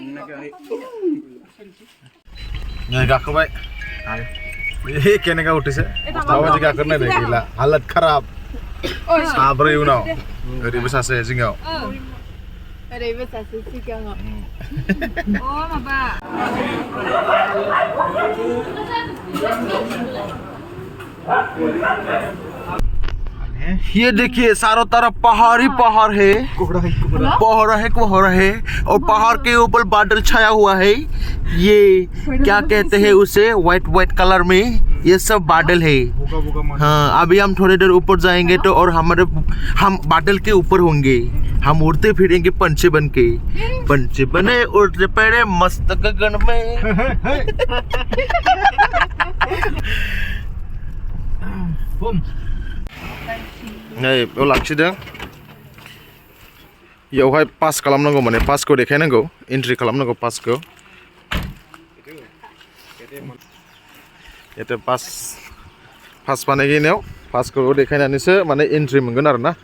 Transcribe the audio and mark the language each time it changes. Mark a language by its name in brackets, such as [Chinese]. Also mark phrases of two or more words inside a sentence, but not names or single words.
[Bodo] नै गाखोबाय। केनेगा उठैसो माबायदि गाखोनो नायदों, गैला, हालत खाराब। साब्रै उनाव, ओरैबो सासे जिङाव। ओरैबो सासे सिगाङाव। [Hindi] माबा ये देखिए, चारों तरफ पहाड़ ही पहाड़ है। कोहरा है और पहाड़ के ऊपर बादल छाया हुआ है। ये क्या कहते हैं उसे, [English] white colour [Hindi] में, ये सब बादल है। हाँ, अभी हम थोड़ी देर ऊपर जाएंगे तो और हम बादल के ऊपर होंगे। हम उड़ते फिरेंगे पंछी बन के। पंछी बने उड़ते पड़े मस्त गगन में। [Bodo] नै बेयाव लाखिदों। बेयावहाय पास खालामनांगौ, माने पासखौ देखायनांगौ, एन्ट्रि खालामनांगौ पासखौ। एटे पास बानायनायाव पासखौ देखायनानैसो माने एन्ट्रि मोनगोन आरो ना।